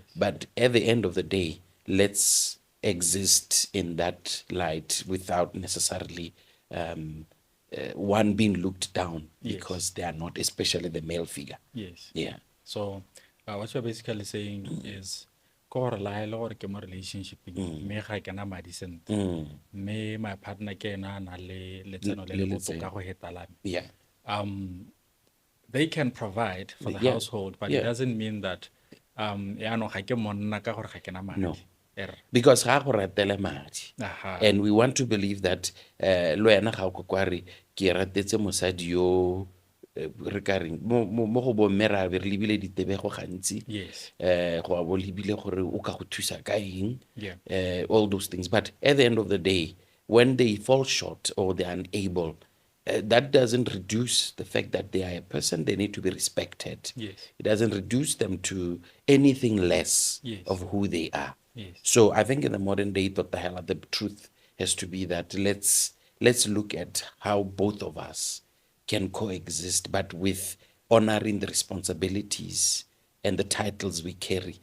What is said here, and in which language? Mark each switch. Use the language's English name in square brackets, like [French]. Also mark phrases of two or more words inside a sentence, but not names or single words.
[English] But at the end of the day, let's exist in that light without necessarily one being looked down Yes. because they are not, especially the male figure. Yes. Yeah. So, what you're basically saying is, [Tswana] ko gore la ele gore ke mo relationshipeng mme ga ke na madi sentle mme [English] my partner [Tswana] ke ena a na le letseno le le Le botoka letseno. go heta la me. [English] Yeah. They can provide for the Yeah. household, but it Yeah. doesn't mean that [Tswana] yaanong ga ke monna ka gore ga ke na madi. [English] No. Er. [Tswana] Because ga go ratela madi. Aha. [English] And we want to believe that [Tswana] le wena ga o kwa re ke ratetse mosadi yo re ka reng mo go bomme ra be re lebile ditebego gantsi [English] Yes. [Tswana] go a bo lebile gore o ka go thusa ka eng [English] Yeah. all those things, but at the end of the day, when they fall short or they're unable, that doesn't reduce the fact that they are a person, they need to be respected. Yes. It doesn't reduce them to anything less Yes. of who they are. Yes. So I think in the modern day, the truth has to be that let's look at how both of us can coexist, but with honoring the responsibilities and the titles we carry.